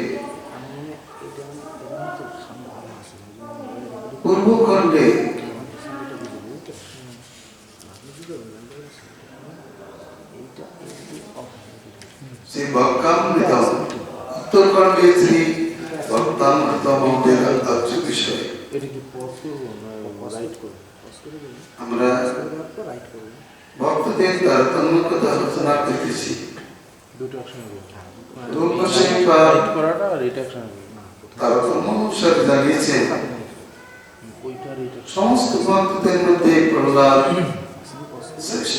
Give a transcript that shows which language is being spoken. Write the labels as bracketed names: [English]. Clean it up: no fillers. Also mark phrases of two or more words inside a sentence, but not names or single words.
[Sanskrit] पूर्व खंडे श्री भक्तामृतम उत्तर खंडे श्री भक्तामृतम अच्युत विषय [Bangla] আমরা ভক্তদের তারতম্য কথা আলোচনা করতেছি। দুটো একসঙ্গে রূপ গোস্বামী রাইট করাটা আর এটা একসঙ্গে তারতম্য অনুসারে জানিয়েছে সমস্ত ভক্তদের মধ্যে প্রহ্লাদ শ্রেষ্ঠ।